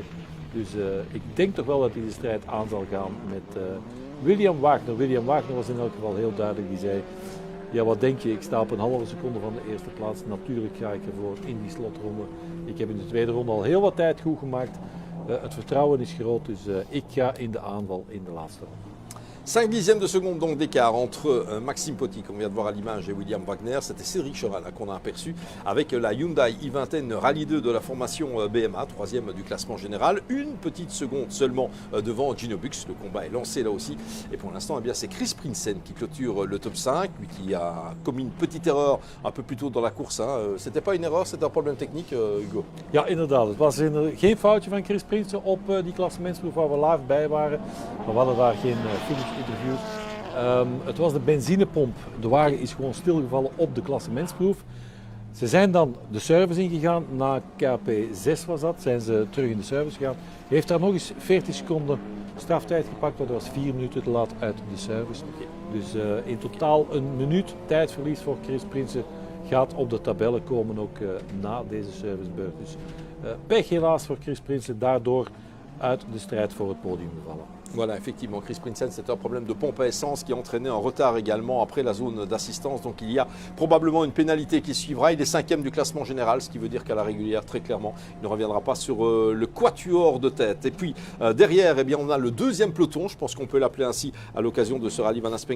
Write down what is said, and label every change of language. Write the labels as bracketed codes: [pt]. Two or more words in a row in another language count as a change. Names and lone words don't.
[nl] Dus ik denk toch wel dat hij de strijd aan zal gaan met William Wagner. William Wagner was in elk geval heel duidelijk. Die zei, ja wat denk je, ik sta op een halve seconde van de eerste plaats. Natuurlijk ga ik ervoor in die slotronde. Ik heb in de tweede ronde al heel wat tijd goed gemaakt. Het vertrouwen is groot, dus ik ga in de aanval in de laatste ronde. [fr] 5 dixièmes de seconde donc d'écart entre Maxime Potty, qu'on vient de voir à l'image, et William Wagner. C'était Cédric Cherin qu'on a aperçu avec la Hyundai i20N Rallye 2 de la formation BMA, 3e du classement général. Une petite seconde seulement devant Gino Bux. Le combat est lancé là aussi. Et pour l'instant, eh bien, c'est Chris Prinsen qui clôture le top 5, lui qui a commis une petite erreur un peu plus tôt dans la course. C'était pas une erreur, c'était un problème technique, Hugo. [nl] Ja, inderdaad. Het was geen foutje van Chris Prinsen op die klassementsproef waar we live bij waren. Maar we hadden daar geen finish interviews. Het was de benzinepomp. De wagen is gewoon stilgevallen op de klassementsproef. Ze zijn dan de service ingegaan. Na KP6 was dat, zijn ze terug in de service gegaan. Heeft daar nog eens 40 seconden straftijd gepakt, dat was 4 minuten te laat uit de service. Dus in totaal 1 minuut tijdverlies voor Chris Prinsen gaat op de tabellen komen, ook na deze servicebeurt. Dus pech helaas voor Chris Prinsen, daardoor uit de strijd voor het podium gevallen. [fr] Voilà, effectivement, Chris Prinsen, c'était un problème de pompe à essence qui entraînait un retard également après la zone d'assistance. Donc il y a probablement une pénalité qui suivra. Il est 5e du classement général, ce qui veut dire qu'à la régulière, très clairement, il ne reviendra pas sur le quatuor de tête. Et puis derrière, eh bien, on a le 2e peloton, je pense qu'on peut l'appeler ainsi à l'occasion de ce rallye Van Aspengo.